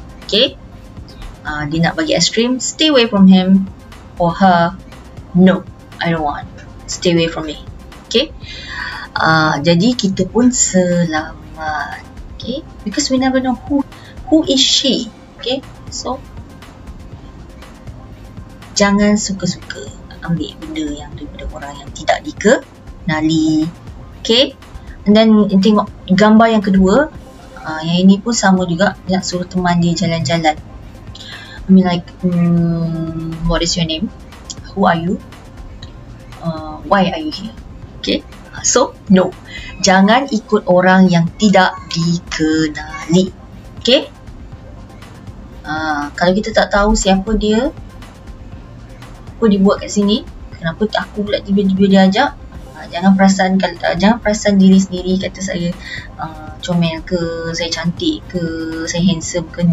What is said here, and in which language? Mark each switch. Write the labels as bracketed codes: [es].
[ms] Okay, dia nak bagi es krim, [en] stay away from him or her. no, I don't want, stay away from me. Okay, [ms] jadi kita pun selamat. [en] Okay, because we never know who is she. [ms] Okay, so jangan suka-suka ambil benda yang daripada orang yang tidak dikenali. Okay, [en] and then [ms] tengok gambar yang kedua. Yang ini pun sama juga, nak suruh teman dia jalan-jalan. [en] I mean like, what is your name? Who are you? Why are you here? Okay, so no, [ms] jangan ikut orang yang tidak dikenali. Okay, kalau kita tak tahu siapa dia, apa dia buat kat sini, kenapa aku pula tiba-tiba diajak, jangan perasan diri sendiri kata saya comel ke, saya cantik ke, saya handsome ke.